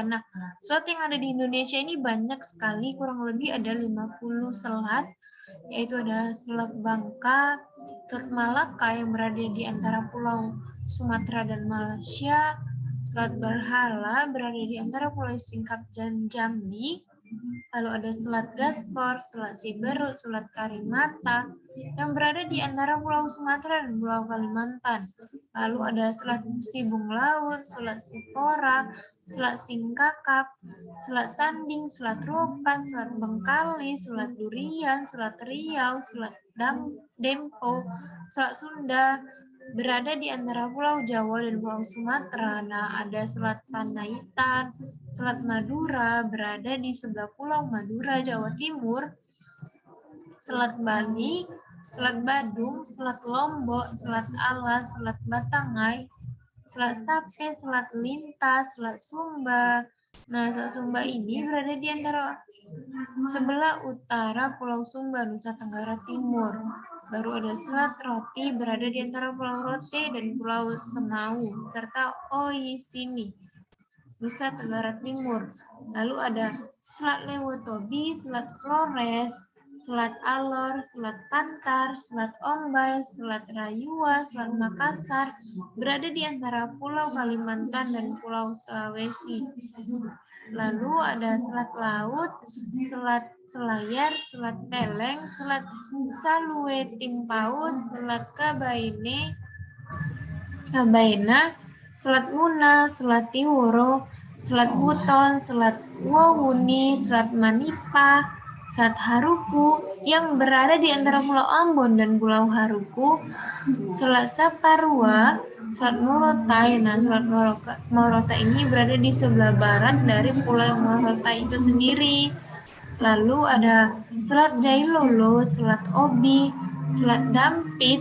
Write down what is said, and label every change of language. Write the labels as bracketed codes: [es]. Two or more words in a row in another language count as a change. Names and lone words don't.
[id] Nah, selat yang ada di Indonesia ini banyak sekali, kurang lebih ada 50 selat, yaitu ada Selat Bangka, Selat Malaka yang berada di antara Pulau Sumatera dan Malaysia, Selat Berhala berada di antara Pulau Singkap dan Jambi, lalu ada Selat Gaspor, Selat Siberut, Selat Karimata yang berada di antara Pulau Sumatera dan Pulau Kalimantan. Lalu ada Selat Sibung Laut, Selat Sipora, Selat Singkakap, Selat Sanding, Selat Ropan, Selat Bengkalis, Selat Durian, Selat Riau, Selat Dempo, Selat Sunda, berada di antara Pulau Jawa dan Pulau Sumatera. Nah, ada Selat Panaitan, Selat Madura berada di sebelah Pulau Madura, Jawa Timur, Selat Bali, Selat Badung, Selat Lombok, Selat Alas, Selat Batangai, Selat Sape, Selat Lintas, Selat Sumba. Nah, Selat Sumba ini berada di antara sebelah utara Pulau Sumba, Nusa Tenggara Timur. Baru ada Selat Roti berada di antara Pulau Rote dan Pulau Semau, serta Oisini, Nusa Tenggara Timur. Lalu ada Selat Lewotobi, Selat Flores, Selat Alor, Selat Pantar, Selat Ombay, Selat Rayua, Selat Makassar, berada di antara Pulau Kalimantan dan Pulau Sulawesi. Lalu ada Selat Laut, Selat Selayar, Selat Peleng, Selat Salue Timpaus, Selat Kabaena, Selat Muna, Selat Tiworo, Selat Buton, Selat Wawuni, Selat Manipa, Selat Haruku yang berada di antara Pulau Ambon dan Pulau Haruku, Selat Saparua, Selat Morotai. Nah, Selat Morotai ini berada di sebelah barat dari Pulau Morotai itu sendiri. Lalu ada Selat Jailolo, Selat Obi, Selat Dampit.